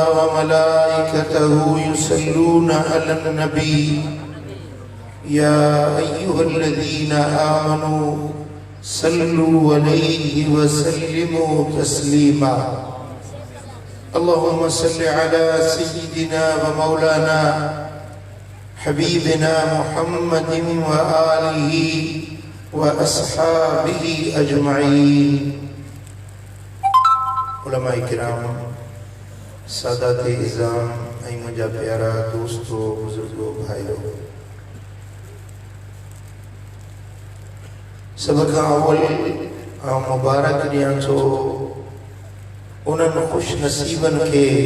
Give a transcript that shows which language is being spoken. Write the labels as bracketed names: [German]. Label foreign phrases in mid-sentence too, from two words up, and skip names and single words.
[Arabic] وملائكته يصلون على النبي يا أيها الذين آمنوا صلوا عليه وسلموا تسليما اللهم صل على سيدنا ومولانا حبيبنا محمد وآله وأصحابه أجمعين علماء الكرام [Sindhi] सादात इज़ाम ऐं मुंहिंजा प्यारा दोस्तों बुजुर्गो भाइयो सभ खां अवल आउं मुबारक ॾियां थो उन्हनि ख़ुशि नसीबनि खे